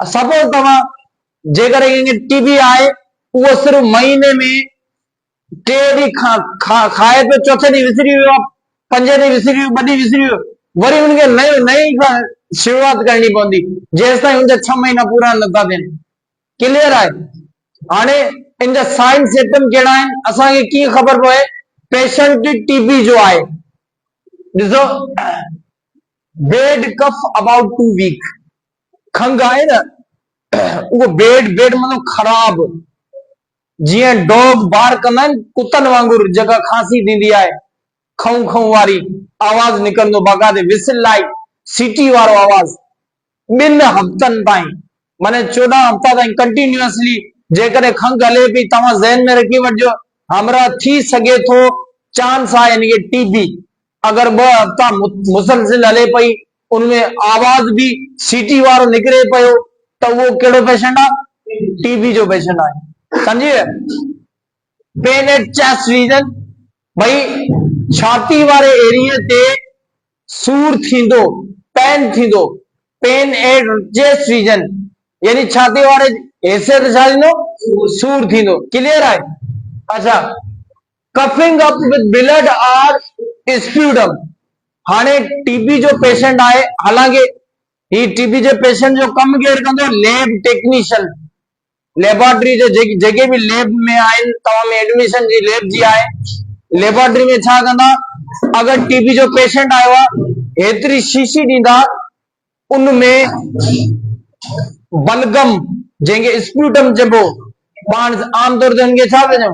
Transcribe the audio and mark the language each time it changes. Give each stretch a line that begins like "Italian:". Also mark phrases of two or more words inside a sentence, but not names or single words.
Sindhi: सपोज तव्हां जेकर टीबी आहे, उहो सिर्फ महीने में 3 ॾींहं खाए पियो, चौथे ॾींहुं विसरी वियो आहे, 5 ॾींहं विसरी वियो, 2 ॾींहं विसरी वियो, वरी उनखे नई खां शुरूआत करणी पवंदी, जेसि ताईं उनजा 6 महीना पूरा नथा थियनि। क्लियर आहे? हाणे इन जा
English: sign symptom
Sindhi: कहिड़ा आहिनि, असांखे कीअं ख़बर पए पेशेंट टीबी जो आहे? ॾिसो,
English: bad cough about 2 week,
Sindhi: खंघ आहे न, उहो बेड मतलब ख़राब, जीअं डॉग बार कंदा आहिनि कुतनि वांगुरु, जेका खांसी थींदी आहे, खऊं खऊं वारी आवाज़ निकिरंदो, बाक़ाइदे
English: whistle like
Sindhi: सीटी वारो आवाज़, 2 हफ़्तनि ताईं, माने 14 हफ़्ता ताईं कंटिन्यूअसली जेकॾहिं खंघ हले पई, तव्हां ज़हन में रखी वठिजो हमरा थी सघे थो चांस आहे यानी कि टीबी। अगर 2 हफ़्ता मुसलसिल हले पई, उनमें आवाज़ भी सीटी वारो निकिरे पियो, त उहो कहिड़ो पेशेंट आहे? टीबी जो पेशेंट आहे। समझिए?
English: pain at chest region,
Sindhi: भाई छाती वारे एरिया ते सूर थींदो, पेन थींदो,
English: pain at chest region,
Sindhi: यानी छाती वारे हिस्से ते छा थींदो? सूर थींदो। क्लियर आहे? अच्छा,
English: coughing up with blood
Sindhi: और स्प्यूडम, हाणे टीबी जो पेशेंट आहे, हालांकि ही टीबी जे पेशेंट जो कम केरु कंदो?
English: lab technician,
Sindhi: लेबोरेटरी जो जेके भी लैब में आहिनि, तव्हां में एडमिशन जी लैब जी आहे, लेबोरेटरी में छा कंदा? अगर टीबी जो पेशेंट आयो आहे, हेतिरी शीशी ॾींदा, उनमें बलगम, जंहिंखे स्प्यूटम चइबो, पाण आमतौर ते उनखे छा चऊं?